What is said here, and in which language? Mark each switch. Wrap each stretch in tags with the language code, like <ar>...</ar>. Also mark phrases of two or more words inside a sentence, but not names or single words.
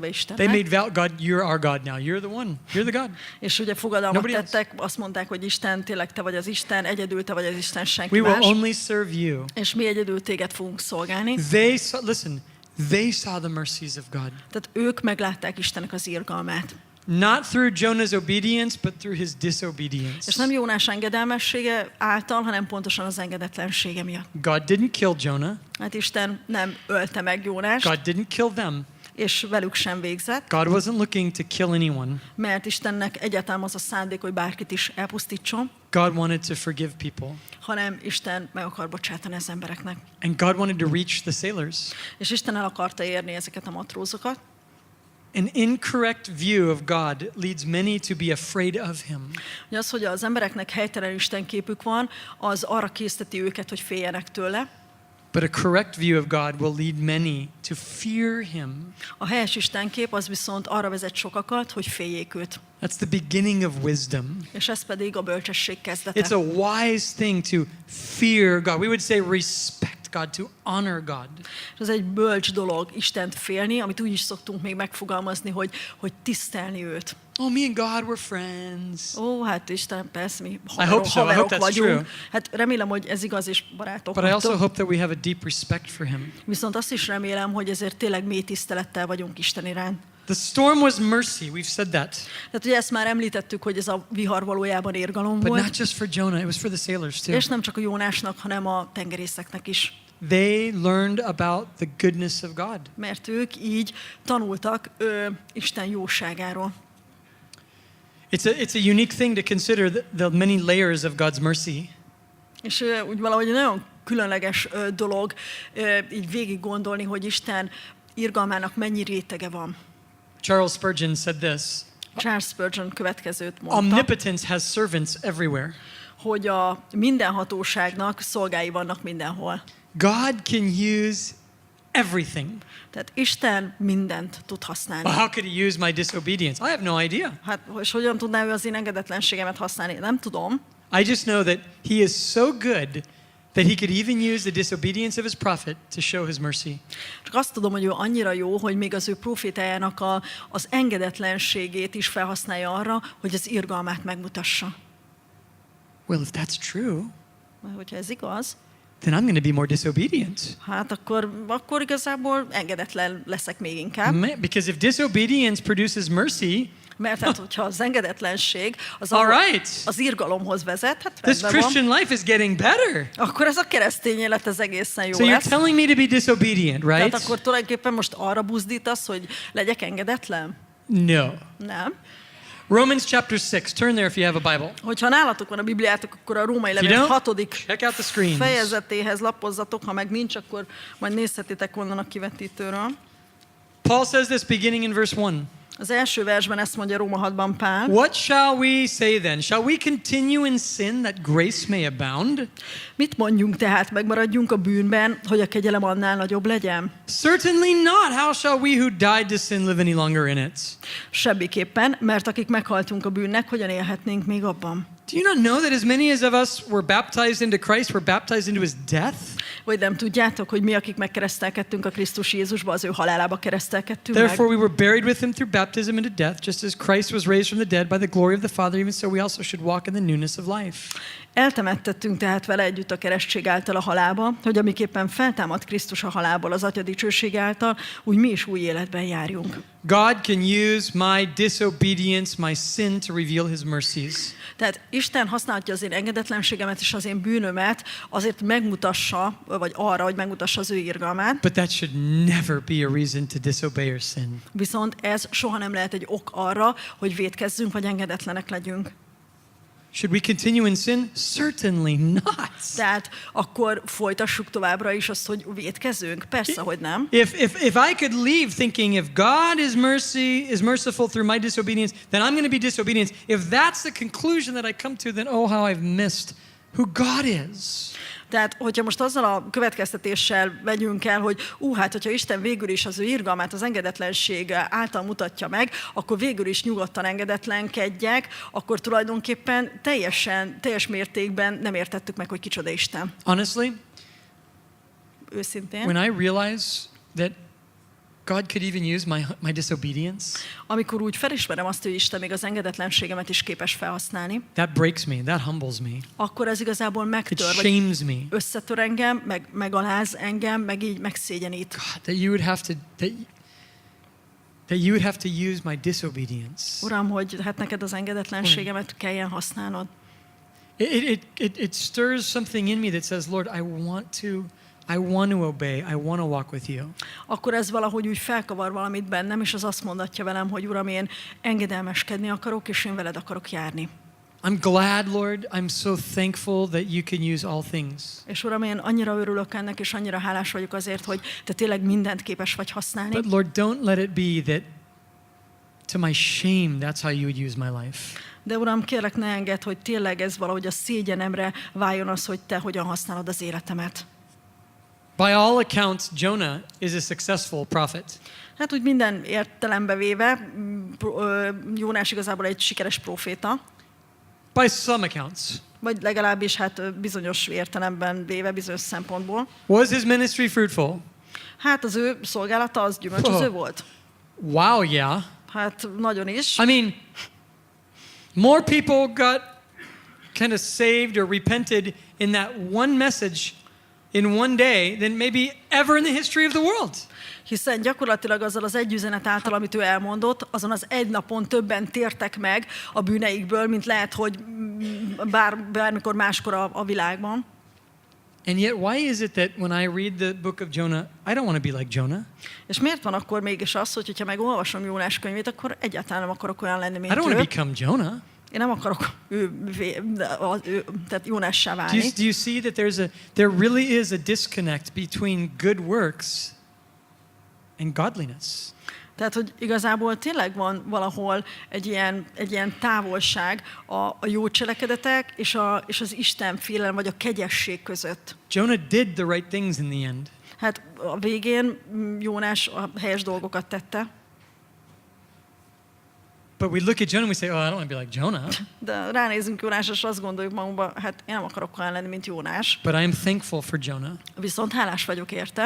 <en>They</en> <hu>Istennek,</hu> <en>made vow, God, you're our God now. You're the one. You're the God.</en> <hu>és ugye fogadalmat</hu> <en>Nobody else.</en> <hu>tettek, azt mondták, hogy Isten, tényleg te vagy az Isten, egyedül te vagy az Isten,</hu> <en>We</en> <hu>senki</hu> <en>will</en> <hu>más,</hu> <en>only serve you.</en> <hu>és mi egyedül téged fogunk szolgálni.</hu> <en>They saw the mercies of God.</en> <hu>Tehát ők meglátták Istennek az irgalmát.</hu> <en>Not through Jonah's obedience, but through his</en> <hu>És</hu> <en>disobedience.</en> <hu>nem Jónás engedelmessége által, hanem pontosan az engedetlensége miatt.</hu> <en>God didn't kill Jonah.</en> <hu>Hát Isten nem ölte meg Jónást,</hu> <en>God didn't kill them.</en> <hu>és velük sem végzett,</hu> <en>God wasn't looking to kill anyone.</en> <hu>mert Istennek egyáltalán az a szándék, hogy bárkit is elpusztítson,</hu> <en>God wanted to forgive people.</en> <hu>hanem Isten meg akar bocsátani az embereknek.</hu> <en>And God wanted to reach the sailors.</en> <hu>És Isten el akarta érni ezeket a matrózokat.</hu> <en>An incorrect view of God leads many to be afraid of him.</en> <hu>Ugye az, hogy az embereknek helytelen istenképük van, az arra készteti őket, hogy féljenek tőle.</hu> <en>But a correct view of God will lead many to fear him.</en> <hu>A helyes istenkép az viszont arra vezet sokakat, hogy féljék őt.</hu> <en>That's the beginning of wisdom.</en> <hu>És ez pedig a bölcsesség kezdete.</hu> <en>It's a wise thing to fear God. We would say respect God, to honor God.</en> <hu>Ez egy bölcs dolog Istent félni, amit úgy is szoktunk még megfogalmazni, hogy tisztelni őt.</hu> <en>Oh, me and God were friends.</en> <hu>Ó, hát Isten, persze, mi</hu> <en>hope so. I hope</en> <hu>haverok</hu> <en>that's</en> <hu>vagyunk.</hu> <en>true.</en> <hu>Hát remélem, hogy ez igaz, és barátok</hu> <en>But I also</en> <hu>vagytok.</hu> <en>hope that we have a deep respect for him.</en> <hu>Viszont azt is remélem, hogy ezért tényleg mély tisztelettel vagyunk Isten iránt.</hu> <en>The storm was mercy. We've said that.</en> <hu>Tehát ugye ezt már említettük, hogy ez a vihar valójában érgalom</hu> <en>But</en> <hu>volt.</hu> <en>not just for Jonah, it was for the sailors too.</en> <hu>És nem csak a Jónásnak, hanem a tengerészeknek is.</hu> <en>They learned about the goodness of God.</en> <hu>Mert ők így tanultak Isten jóságáról.</hu> <en>It's a unique thing to consider the many layers of God's mercy.</en> <hu>És úgy valahogy nagyon különleges dolog így végig gondolni, hogy Isten irgalmának mennyi rétege van.</hu> <en>Charles Spurgeon said this.</en> <hu>Charles Spurgeon következőt mondta,</hu> <en>Omnipotence has servants everywhere.</en> <hu>hogy a mindenhatóságnak szolgái vannak mindenhol.</hu> <en>God can use everything.</en> <hu>Tehát Isten mindent tud használni.</hu> <en>Well, how could he use my disobedience? I have no idea.</en> <hu>Hát, és hogyan tudná ő az én engedetlenségemet használni? Nem tudom.</hu> <en>I just know that he is so good that he could even use the disobedience of his prophet to show his mercy.</en> <hu>Csak azt tudom, hogy ő annyira jó, hogy még az ő profétájának az engedetlenségét is felhasználja arra, hogy az irgalmát megmutassa.</hu> <en>Well, if that's true,</en> <hu>hogyha ez igaz,</hu> <en>then I'm going to be more disobedient.</en> <hu>hát akkor igazából engedetlen leszek még inkább.</hu> <en>Because if disobedience produces mercy,</en> <hu>mert hát, hogyha az engedetlenség az irgalomhoz vezet, hát</hu> <en>this Christian life is getting better.</en> <hu>Akkor ez a keresztény élet az egészen jó lesz.</hu> <en>So you're telling me to be disobedient, right?</en> <hu>Tehát akkor tulajdonképpen most arra buzdítasz, hogy legyek engedetlen?</hu> <en>No.</en> <hu>Nem.</hu> <en>Romans chapter 6. Turn there if you have a Bible.</en> <hu>Hogyha nálatok van a Bibliátok, akkor a Római levél 6. fejezetéhez lapozzatok, ha meg nincs, akkor majd nézhetitek onnan a kivetítőről.</hu> <en>Paul says this beginning in verse 1.</en> <hu>Az első versben ezt mondja Róma 6-ban Pál.</hu> <en>What shall we say then? Shall we continue in sin that grace may abound?</en> <hu>Mit mondjunk tehát? Megmaradjunk a bűnben, hogy a kegyelem annál nagyobb legyen?</hu> <en>Certainly not. How shall we who died to sin live any longer in it?</en> <hu>Semmiképpen, mert akik meghaltunk a bűnnek, hogyan élhetnénk még abban?</hu> <en>Do you not know that as many of us were baptized into Christ, were baptized into his death?</en> <hu>Vagy nem tudjátok, hogy mi, akik megkeresztelkedtünk a Krisztus Jézusba, az ő halálába keresztelkedtünk</hu> <en>Therefore we were buried with him through baptism into death, just as Christ was raised from the dead by the glory of the Father, even so we also should walk in the newness of life.</en> <hu>Eltemettettünk tehát vele együtt a keresztség által a halálba, hogy amiképpen feltámadt Krisztus a halálból az Atya dicsőség által, úgy mi is új életben járjunk.</hu> <en>God can use my disobedience, my sin to reveal his mercies.</en> <hu>Tehát Isten használhatja az én engedetlenségemet és az én bűnömet azért megmutassa, vagy arra, hogy megmutassa az ő irgalmát.</hu> <en>But that should never be a reason to disobey or sin.</en> <hu>Viszont ez soha nem lehet egy ok arra, hogy vétkezzünk, vagy engedetlenek legyünk.</hu> <en>Should we continue in sin? Certainly not.</en> <hu>Tehát akkor folytassuk továbbra is azt, hogy vétkezünk? Persze, hogy nem.</hu> <en>If I could leave thinking if God is merciful through my disobedience, then I'm going to be disobedient. If that's the conclusion that I come to, then oh how I've missed who God is.</en> <hu>Tehát, hogyha most azzal a következtetéssel vegyünk el, hogy hát, hogyha Isten végül is az ő irgalmát az engedetlenség által mutatja meg, akkor végül is nyugodtan engedetlenkedjek, akkor tulajdonképpen teljes mértékben nem értettük meg, hogy kicsoda Isten.</hu> <en>Honestly,</en> <hu>őszintén,</hu> <en>when I realize that God could even use my disobedience,</en> <hu>amikor úgy felismerem azt, hogy Isten még az engedetlenségemet is képes felhasználni,</hu> <en>that breaks me, that humbles me.</en> <hu>Akkor ez igazából megtör, vagy összetör engem, megaláz engem, meg így megszégyenít.</hu> <en>God, that you would have to use my disobedience.</en> <hu>Uram, hogy hát neked az engedetlenségemet kelljen használnod.</hu> <en>It stirs something in me that says, Lord, I want to obey. I want to walk with you.</en> <hu>Akkor ez valahogy úgy felkavar valamit bennem, és az azt mondatja velem, hogy Uram, én engedelmeskedni akarok, és én veled akarok járni.</hu> <en>I'm glad, Lord. I'm so thankful that you can use all things.</en> <hu>És Uram, én annyira örülök ennek, és annyira hálás vagyok azért, hogy te tényleg mindent képes vagy használni.</hu> <en>But Lord, don't let it be that to my shame, that's how you would use my life.</en> <hu>De Uram, kérlek, ne engedd, hogy tényleg ez valahogy a szégyenemre váljon az, hogy te hogyan használod az életemet.</hu> <en>By all accounts, Jonah is a successful prophet.</en> <hu>Hát úgy minden értelembe véve, Jónás igazából egy sikeres próféta.</hu> <en>By some accounts.</en> <hu>Vagy legalábbis hát bizonyos értelemben véve, bizonyos szempontból.</hu> <en>Was his ministry fruitful?</en> <hu>Hát az ő szolgálata az gyümölcsöző volt.</hu> <en>Wow, yeah.</en> <hu>Hát nagyon is.</hu> <en>I mean, more people got kind of saved or repented in that one message in one day than maybe ever in the history of the world.</en> <hu>Hiszen gyakorlatilag azzal az egy üzenet által, amit ő elmondott, azon az egy napon többen tértek meg a bűneikből, mint lehet, hogy bármikor máskor a világban.</hu> <en>And yet, why is it that when I read the book of Jonah, I don't want to be like Jonah?</en> <hu>És miért van akkor mégis az, hogy ha megolvasom Jónás könyvét, akkor egyáltalán nem akarok olyan lenni, mint ő?</hu> <en>I don't want to become Jonah.</en> <hu>Én nem akarok tehát Jónássá válni.</hu> <en>Do you see that there really is a disconnect between good works and godliness?</en> <hu>Tehát, hogy igazából tényleg van valahol egy ilyen távolság a jó cselekedetek és az Isten félelem vagy a kegyesség között.</hu> <en>Jonah did the right things in the end.</en> <hu>Hát a végén Jónás a helyes dolgokat tette.</hu> <en>But we look at Jonah and we say, oh, I don't want to be like Jonah.</en> <hu>De ránézünk Jónásra, és azt gondoljuk magunkba, hát én nem akarok olyan lenni, mint Jónás.</hu> <en>But I am thankful for Jonah.</en> <hu>Viszont hálás vagyok érte.</hu>